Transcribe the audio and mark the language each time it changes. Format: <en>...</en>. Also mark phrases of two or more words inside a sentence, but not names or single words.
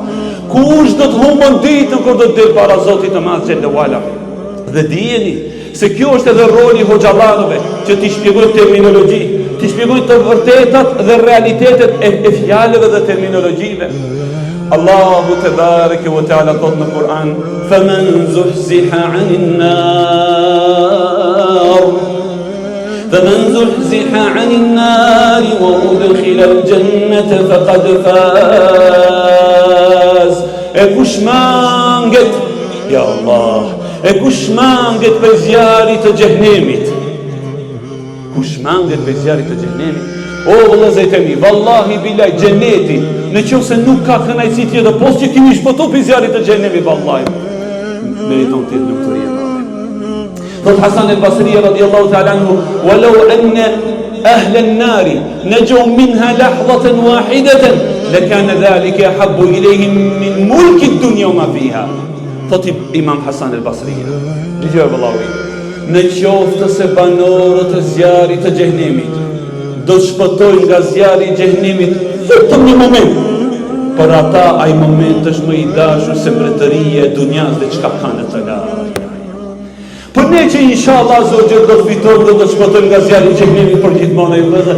<sq>Kush do të humbon ditën kur do të del para Zotit të Madh</sq> <ar>جل وعلا.</ar> <sq>Dhe dijeni se kjo është edhe roli i hoxhallarëve, që t'i shpjegojnë terminologji, t'i shpjegojnë të vërtetat dhe realitetet e fjalëve dhe terminologjive.</sq> <ar>الله تبارك وتعالى</ar> <sq>thot në Kur'an:</sq> <ar>"فمن زحزح عن النار فمن زحزح عن النار وأدخل الجنة فقد فاز."</ar> <sq>E kush manget, ya Allah, e kush manget për zjarit të xhenemit, kush manget për zjarit të xhenemit, o vëllezër e mi,</sq> <ar>والله بالله</ar> <sq>xheneti, në qoftë se nuk ka kënaqësi tjetër, pos që kimi shpëtu për zjarit të xhenemit, vallahi meriton të jetë lumturi e madhe.</sq> <ar>Thot Hasan al-Basri رضي الله تعالى عنه: "ولو أن أهل النار نجوا منها لحظة واحدة لكان ذلك أحب إليهم من ملك الدنيا وما فيها."</ar> <sq>Thot Imam Hasan al-Basri, dëgjoj vallahi, në qoftë se banorët e zjarit të xhenemit do të shpëtojnë nga zjarri i xhenemit vetëm një moment, por ata ai moment është më i dashur se mbretëria e dunjas dhe çka kanë të lartë. Por ne që inshallah Zoti do të fitojmë, do të shpëtojmë nga zjarri i xhenemit për gjithmonë e vëllezër.</sq>